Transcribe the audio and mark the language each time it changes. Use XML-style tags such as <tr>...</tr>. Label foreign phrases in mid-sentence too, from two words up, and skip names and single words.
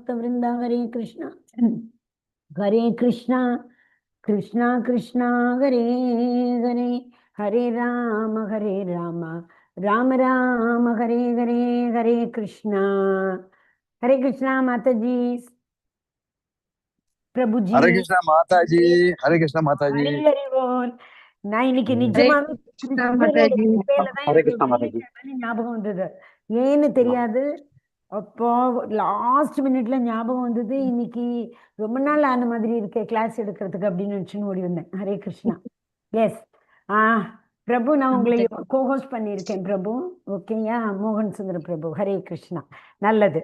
<sa>भक्तवृंदा हरे कृष्णा कृष्णा कृष्णा हरे हरे हरे राम राम राम हरे हरे हरे कृष्णा</sa> <hi>माता जी प्रभु जी</hi> <sa>हरे कृष्णा</sa> <hi>माता जी</hi> <sa>हरे कृष्णा</sa> <hi>माता जी</hi> <sa>हरे हरे बोल</sa> <ta>நான் இன்னைக்கு</ta> <sa>हरे</sa> <ta>நிஜமாவே</ta> <sa>कृष्णा</sa> <ta>கிருஷ்ணரோட</ta> <hi>माता जी</hi> <ta>கிருபையிலதான்</ta> <sa>हरे</sa> <ta>எனக்கு</ta> <hi>कृष्णा माता जी</hi> <ta>வெளியிட்ட ஞாபகம் வந்தது. ஏன்னு தெரியாது. அப்போ</ta> <en>last minute</en> <ta>ஞாபகம் வந்தது. இன்னைக்கு ரொம்ப நாள் ஆன மாதிரி இருக்கே கிளாஸ் எடுக்கிறதுக்கு அப்படின்னு நினைச்சுன்னு ஓடி வந்தேன். ஹரே கிருஷ்ணா. எஸ். பிரபு, நான் உங்களை கோஹோஸ்ட் பண்ணியிருக்கேன் பிரபு. ஓகேயா? மோகன் சுந்தர பிரபு. ஹரே கிருஷ்ணா. நல்லது.</ta>